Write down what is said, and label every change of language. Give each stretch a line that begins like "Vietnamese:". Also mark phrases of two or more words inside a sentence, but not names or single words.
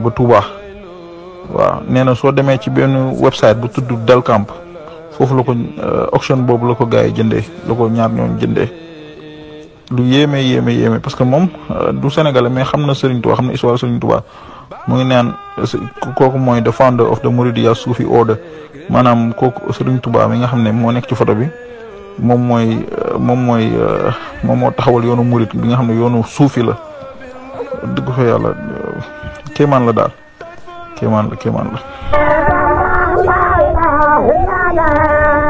Wolof: ba Touba waaw nee na soo demee ci benn website bu tudd Delcamp foofu la ko auction boobu la ko gars yi jëndee la ko ñaar ñoom jëndee lu yéeme
French: parce que
Wolof: moom du sénégalais mais xam na Serigne Touba xam na histoire Serigne Touba mu ngi naan kooku mooy
English: the founder of the Mouridiya Sufi order
Wolof: maanaam kooku Serigne Touba mi nga xam ne moo nekk ci photo bi moom moo taxawal yoonu murid bi nga xam ne yoonu suufi la dëgg fa yàlla kéemaan la daal kéemaan la